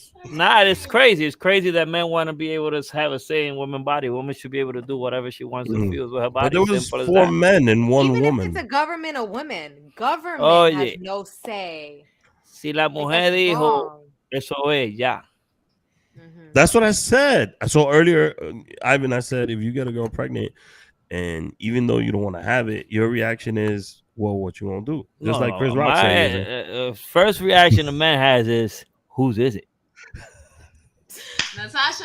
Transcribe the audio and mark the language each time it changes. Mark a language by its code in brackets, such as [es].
[en] Nah, it's crazy. It's crazy that men want to be able to have a say in women's body. Women should be able to do whatever she wants to feel with her body. But there was 4 men and 1 Even woman. If it's a government of women. Government has no say. [es] Si la mujer dijo, eso es, ya. [en] That's what I said. So earlier, Ivan, I said, if you get a girl pregnant and even though you don't want to have it, your reaction is, well, what you gonna do? Just like Chris Rock said. First reaction a man has is, whose is it? Natasha,